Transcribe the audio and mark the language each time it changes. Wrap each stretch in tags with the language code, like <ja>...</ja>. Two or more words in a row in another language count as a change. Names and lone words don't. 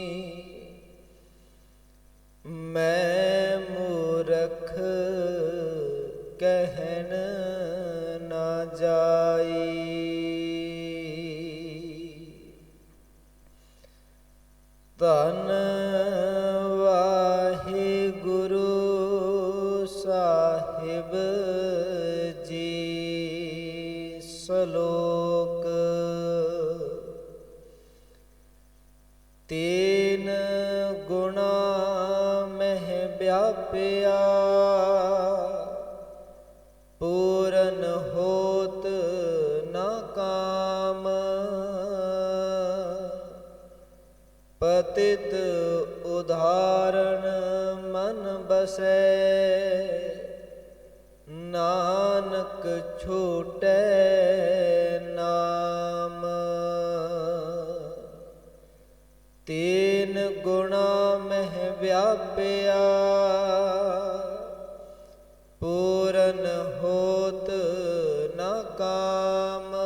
<pa>ਮੈਂ ਮੂਰਖ ਕਹਨ ਨ ਜਾਈ। ਧੰਨ ਵਾਹਿਗੁਰੂ ਸਾਹਿਬ ਜੀ। ਸਲੋਕ ਤੀਨ ਗੁਣਾ ਮਹ ਵਿਆਪਿਆ ਪੂਰਨ ਹੋਤ ਨ ਕਾਮ। ਉਧਾਰਨ ਮਨ ਬਸੈ, ਨਾਨਕ ਛੂਟੈ ਨਾਮ। ਤੀਨ ਗੁਣਾ ਮਹਿ ਵਿਆਪਿਆ, ਪੂਰਨ ਹੋਤ ਨ ਕਾਮ।</pa>